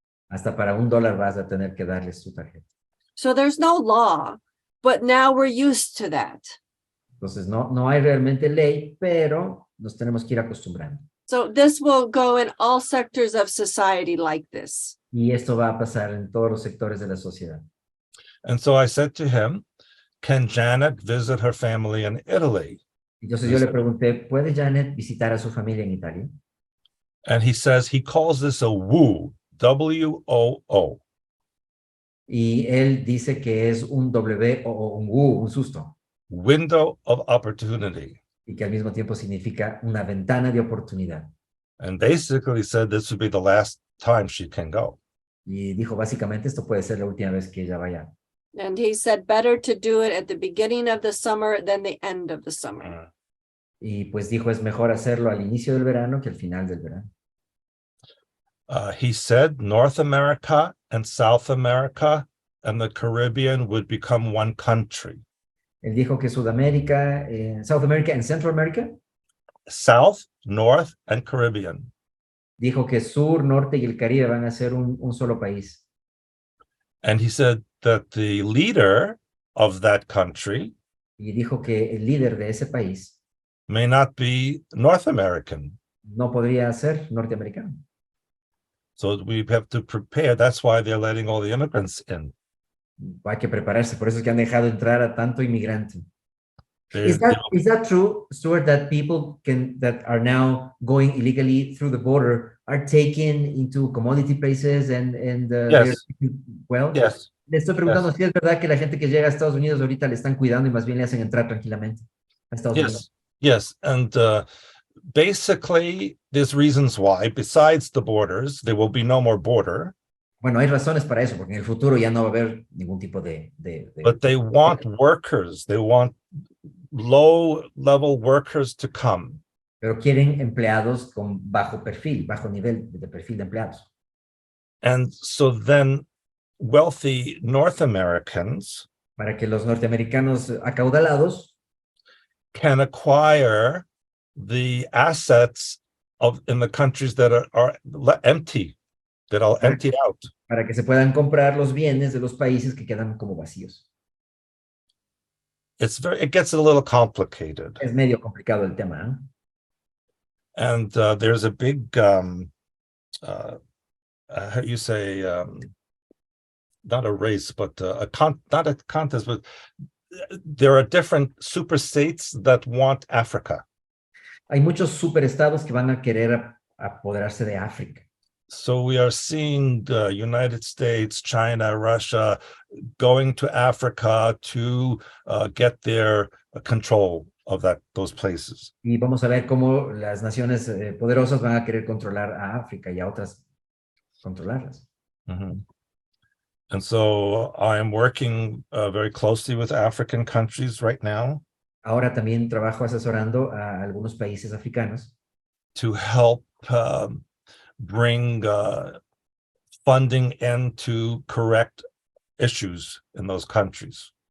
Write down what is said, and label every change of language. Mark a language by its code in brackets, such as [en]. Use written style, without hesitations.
[es] Hasta para $1 vas a tener que darles su tarjeta. [en] So there's no law, but now we're used to that. [es] Entonces, no hay realmente ley, pero nos tenemos que ir acostumbrando. [en] So this will go in all sectors of society like this. [es] Y esto va a pasar en todos los sectores de la sociedad. [en] And so I said to him, can Janet visit her family in Italy? [es] Entonces yo le pregunté, ¿puede Janet visitar a su familia en Italia? [en] And he says he calls this a woo, W-O-O. [es] Y él dice que es un W o un U, un susto, [en] Window of opportunity. [es] y que al mismo tiempo significa una ventana de oportunidad. [en] And basically said this would be the last time she can go. [es] Y dijo, básicamente, esto puede ser la última vez que ella vaya. [en] And he said better to do it at the beginning of the summer than the end of the summer. [es] Y pues dijo, es mejor hacerlo al inicio del verano que al final del verano. [en] He said North America and South America and the Caribbean would become one country. [es] Él dijo que Sudamérica, [en] South America and Central America. South, North, and Caribbean. [es] Dijo que Sur, Norte y el Caribe van a ser un solo país. [en] And he said that the leader of that country [es] Y dijo que el líder de ese país [en] may not be North American. [es] no podría ser norteamericano. [en] So we have to prepare. That's why they're letting all the immigrants in. [es] Hay que prepararse, por eso es que han dejado entrar a tanto inmigrante. [en] They- Is that true, Stuart, that people that are now going illegally through the border are taken into commodity places and Yes. well, Yes. [es] le estoy preguntando si es verdad que la gente que llega a Estados Unidos ahorita le están cuidando y más bien le hacen entrar tranquilamente a Estados Unidos. [en] Yes. And basically, there's reasons why. Besides the borders, there will be no more border. [es] Bueno, hay razones para eso, porque en el futuro ya no va a haber ningún tipo de [en] But they want workers. They want low-level workers to come. [es] pero quieren empleados con bajo perfil, bajo nivel de perfil de empleados. [en] And so then wealthy North Americans [es] Para que los norteamericanos acaudalados [en] can acquire the assets in the countries that are empty, that are emptied out. [es] para que se puedan comprar los bienes de los países que quedan como vacíos. [en] It gets a little complicated. [es] Es medio complicado el tema, ¿eh? [en] And there's a big, how you say, not a race, but not a contest, but there are different super states that want Africa. [es] Hay muchos superestados que van a querer apoderarse de África. [en] So we are seeing the United States, China, Russia going to Africa to get their control of those places. [es] Y vamos a ver cómo las naciones poderosas van a querer controlar a África y a otras controlarlas. Mm-hmm. [en] And so I am working very closely with African countries right now. [es] Ahora también trabajo asesorando a algunos países africanos [en] to help bring funding in to correct issues in those countries.